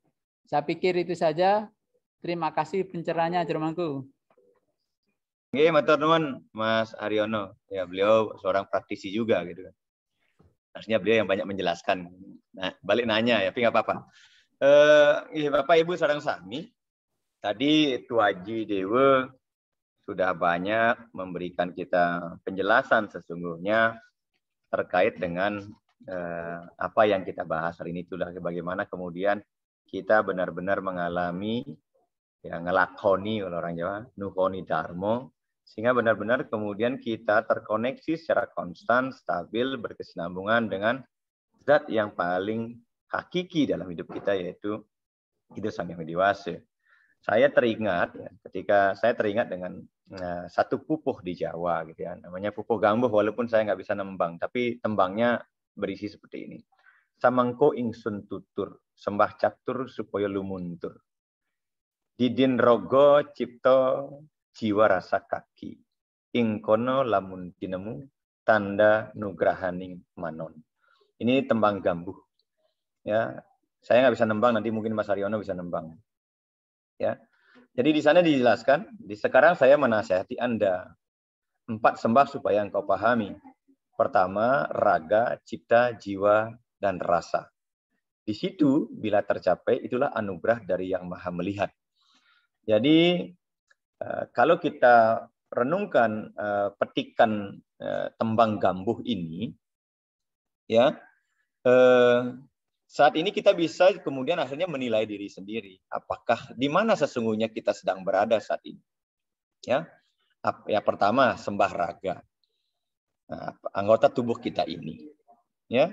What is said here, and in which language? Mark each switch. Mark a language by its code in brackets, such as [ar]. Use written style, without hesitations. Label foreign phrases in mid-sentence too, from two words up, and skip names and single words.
[id] Saya pikir itu saja. Terima kasih pencerahannya, Jermanku. Oke, [jv] matur nuwun Mas Aryono. [id] Ya, beliau seorang praktisi juga gitu kan. Harusnya beliau yang banyak menjelaskan. Nah, balik nanya ya, tapi nggak apa-apa. Bapak Ibu [ban] sareng sami, [id] tadi Tuaji Dewa sudah banyak memberikan kita penjelasan sesungguhnya terkait dengan apa yang kita bahas hari ini, itulah bagaimana kemudian kita benar-benar mengalami, ya, ngelakoni oleh orang Jawa, [jv] nuhoni dharma, [id] sehingga benar-benar kemudian kita terkoneksi secara konstan, stabil, berkesinambungan dengan zat yang paling hakiki dalam hidup kita, yaitu hidup sang yang dewasa. Saya teringat, ya, ketika saya teringat dengan satu pupuh di Jawa, gitu ya, namanya pupuh gambuh, walaupun saya nggak bisa nembang, tapi tembangnya berisi seperti ini. [jv] Samangko ingsun tutur, sembah catur supaya lumuntur. Didin rogo cipto jiwa rasa kaki. Ingkono lamun tinemu tanda nugrahaning manon. [id] Ini tembang gambuh. Ya, saya nggak bisa nembang, nanti mungkin Mas Aryono bisa nembang. Ya, jadi di sana dijelaskan. Sekarang saya menasihati Anda 4 sembah supaya engkau pahami. Pertama, raga, cipta, jiwa, dan rasa. Di situ bila tercapai itulah anugerah dari Yang Maha Melihat. Jadi kalau kita renungkan, petikan tembang gambuh ini, ya, saat ini kita bisa kemudian akhirnya menilai diri sendiri. Apakah di mana sesungguhnya kita sedang berada saat ini? Ya, pertama sembah raga, anggota tubuh kita ini, ya.